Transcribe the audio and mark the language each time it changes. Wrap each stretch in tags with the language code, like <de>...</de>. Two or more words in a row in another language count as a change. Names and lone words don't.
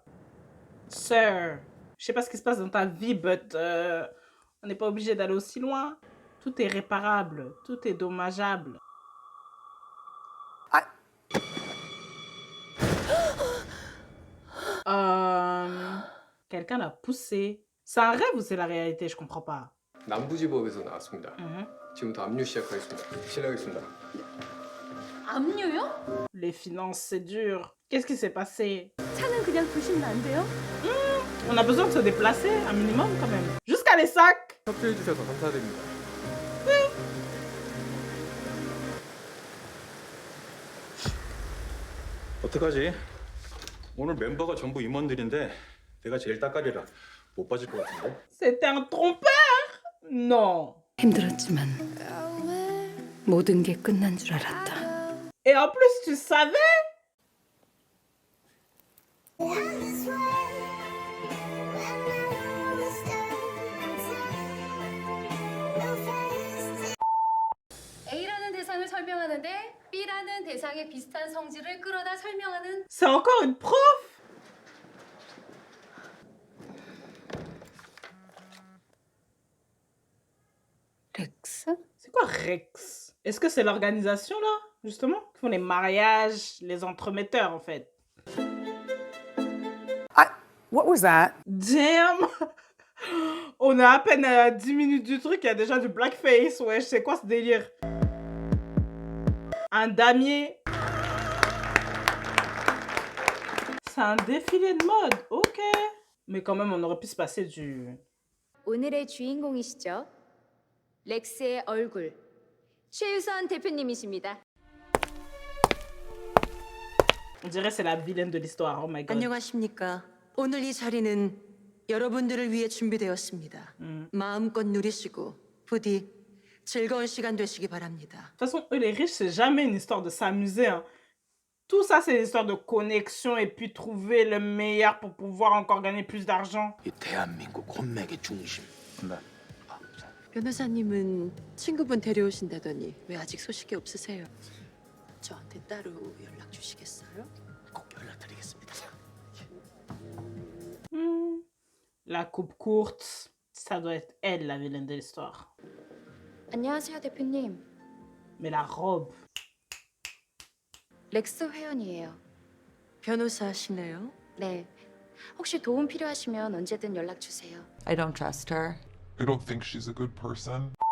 <fr>Sir, je sais pas ce qui se passe dans ta vie, but on n'est pas obligé d'aller aussi loin. Tout est réparable, tout est dommageable. Quelqu'un l'a poussé. C'est un rêve ou c'est la réalité? Je comprends pas.</fr> <ko>남부지법에서 나왔습니다. 지금부터 압류 시작하겠습니다. 실례하겠습니다. 압류요?</ko> <fr>Les finances, c'est dur. Qu'est-ce qui s'est passé?</fr> <ko>차는 그냥 두시면 안 돼요?</ko> <fr>On a besoin de se déplacer, un minimum quand même. Jusqu'à les sacs.</fr> <ko>협조해 주셔서 감사드립니다. 어떡하지? 오늘 멤버가 전부 임원들인데 내가 제일 따까리라 못 빠질 것 같은데?</ko> <fr>C'était un trompeur? Non.</fr> <ko>힘들었지만 모든 게 끝난 줄 알았다.</ko> <fr>Et en plus, tu savais?</fr> <ko>A라는 대상을 설명하는데 B라는 대상의 비슷한 성질을 끌어다 설명하는</ko> <fr>C'est encore une prof?</fr> <ko>렉스?</ko> <fr>C'est quoi Rex? Est-ce que c'est l'organisation là, justement, qui font les mariages, les entremetteurs en fait?</fr> <en>What was that? Damn!</en> <fr>On a à peine 10 minutes du truc, il y a déjà du blackface. Ouais, c'est quoi ce délire? Un damier. C'est un défilé de mode, ok. Mais quand même, on aurait pu se passer du...</fr> <ko>오늘의 주인공이시죠? 렉스의 얼굴, 최유선 대표님이십니다.</ko> <fr>On dirait c'est la vilaine de l'histoire,</fr> <en>oh my god.</en> <ko>안녕하십니까. 오늘 이 자리는 여러분들을 위해 준비되었습니다. 마음껏 누리시고 부디 즐거운 시간 되시기 바랍니다.</ko> <fr>De toute façon, eux les riches, c'est jamais une histoire de s'amuser. Hein. Tout ça, c'est une histoire de connexion et puis trouver le meilleur pour pouvoir encore gagner plus d'argent.</fr> <ko>이 대한민국 혼맥의 중심. 변호사님은 친구분 데려오신다더니 왜 아직 소식이 없으세요? 저한테 따로 연락 주시겠어요? 꼭 연락드리겠습니다.</ko> <fr>La coupe courte, ça doit être elle, la vilaine de l'histoire.</fr> <ko>안녕하세요, 대표님.</ko> <fr>Mais la robe.</fr> <ko>렉스 회원이에요. 변호사시네요. 네. 혹시 도움 필요하시면 언제든 연락 주세요.</ko> <en>I don't trust her. I don't think she's a good person.</en>